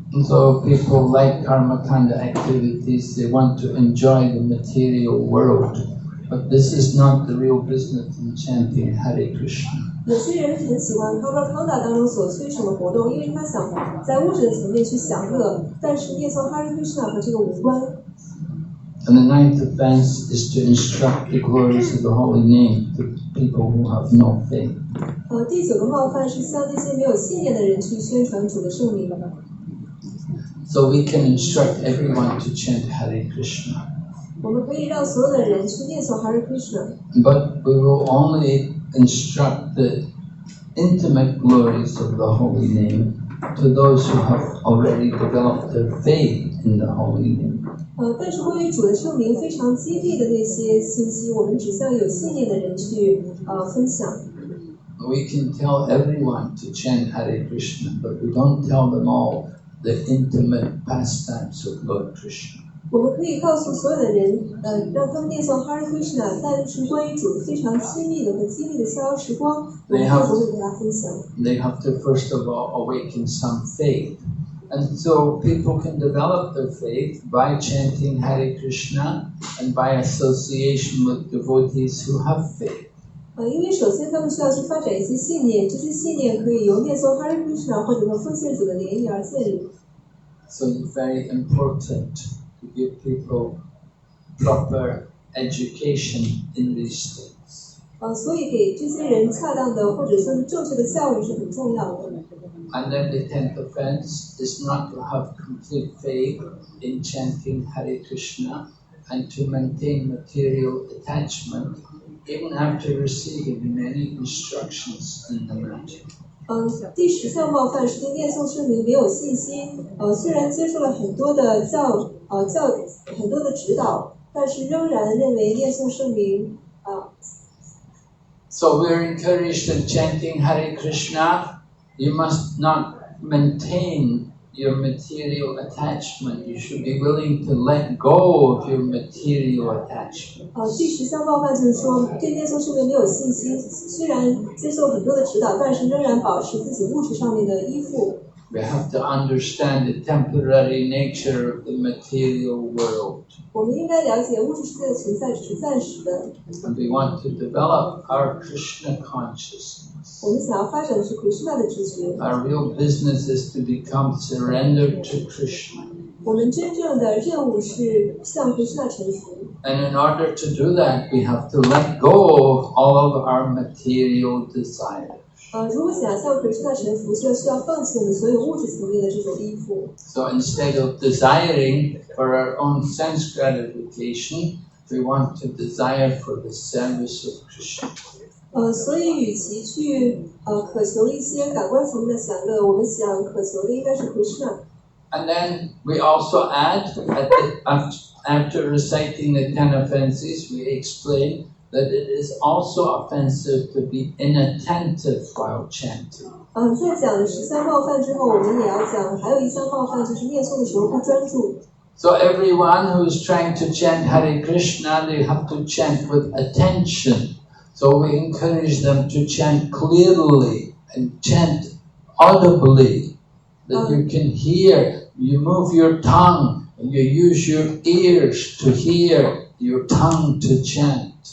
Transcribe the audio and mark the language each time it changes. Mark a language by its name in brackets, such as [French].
[English] And so people like karma kanda activities, they want to enjoy the material world. But this is not the real business in chanting Hare Krishna. [Chinese] 有些人很喜欢 Karma Kanda 当中所推崇的活动，因为他想在物质的层面去享乐，但是念诵 Hare Krishna 和这个无关。 [English] And the ninth offense is to instruct the glories of the holy name to people who have no faith. [Chinese] 第9个冒犯是向那些没有信念的人去宣传主的圣名。 [English] So we can instruct everyone to chant Hare Krishna. [Chinese] 我们可以让所有的人去念诵 Hare Krishna。 [English] But we will only instruct the intimate glories of the holy name to those who have already developed their faith in the holy name. [Chinese] 但是关于主的圣名非常激励的那些信息，我们只向有信念的人去分享。 [English] We can tell everyone to chant Hare Krishna, but we don't tell them all the intimate pastimes of Lord Krishna. [Chinese] 我们可以告诉所有的人，让他们念诵 Hare Krishna， 但是关于主非常亲密的和激励的逍遥时光，我们不会跟大家分享。 [English] They have to first of all awaken some faith. And so people can develop their faith by chanting Hare Krishna and by association with devotees who have faith. [Chinese] 因为首先他们需要去发展一些信念，这些信念可以由念诵 Hare Krishna 或者和奉献主的联谊而建立。 [English] So it's very important to give people proper education in these things. [Chinese] 所以给这些人恰当的或者说是正确的教育是很重要的。 [English] And then the 10th offense is not to have complete faith in chanting Hare Krishna and to maintain material attachment even after receiving many instructions in the matter. [Chinese] 第10项冒犯是对念诵圣名没有信心，虽然接受了很多的很多的指导，但是仍然认为念诵圣名 [English] So we're encouraged in chanting Hare Krishna. You must not maintain your material attachment. You should be willing to let go of your material attachment. [Chinese] 第10项冒犯就是说，对念诵圣名没有信心，虽然接受很多的指导，但是仍然保持自己物质上面的依附。 [English] we have to understand the temporary nature of the material world. [Chinese] 我们应该了解物质世界的存在只是暂时的。 [English] And we want to develop our Krishna consciousness. [Chinese] 我们想要发展的是 Krishna 的知觉。 [English] Our real business is to become surrendered to Krishna. [Chinese] 我们真正的任务是向 Krishna 臣服。 [English] And in order to do that, we have to let go of all of our material desires. [Chinese] 如果想向 Krishna 臣服，就需要放弃我们所有物质层面的这种依附。 [English] So instead of desiring for our own sense gratification, we want to desire for the service of Krishna. [Chinese] 所以与其去渴求一些感官层面的享乐，我们想渴求的应该是 Krishna。 [English] And then we also add, after reciting the 10 offenses, we explain that it is also offensive to be inattentive while chanting. [Chinese] 在讲13冒犯之后，我们也要讲还有一项冒犯，就是念诵的时候不专注。 [English] So everyone who is trying to chant Hare Krishna, they have to chant with attention. So we encourage them to chant clearly and chant audibly, that you can hear. You move your tongue and you use your ears to hear, your tongue to chant.